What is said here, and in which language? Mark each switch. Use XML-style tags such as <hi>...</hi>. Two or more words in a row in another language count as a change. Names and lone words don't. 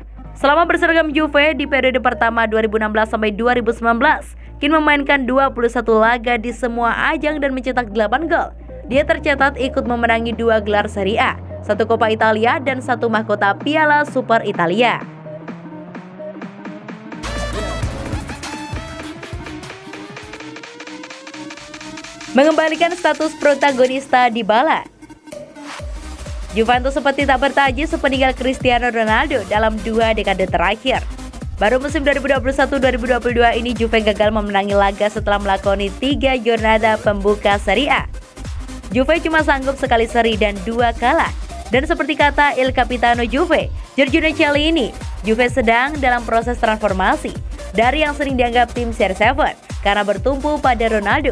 <id>Selama berseragam Juve di periode pertama 2016 sampai 2019, Kane memainkan 21 laga di semua ajang dan mencetak 8 gol. Dia tercatat ikut memenangi 2 gelar Serie A, 1 Coppa Italia, dan 1 mahkota Piala Super Italia. Mengembalikan status protagonista Dybala. Juventus seperti tak bertaji sepeninggal Cristiano Ronaldo dalam 2 dekade terakhir. Baru musim 2021-2022 ini Juve gagal memenangi laga setelah melakoni 3 jornada pembuka Serie A. Juve cuma sanggup sekali seri dan 2 kalah. Dan seperti kata</id> <it>Il Capitano</it> <id>Juve, Giorgio Chiellini, Juve sedang dalam proses transformasi dari yang sering dianggap tim CR7 karena bertumpu pada Ronaldo.</id>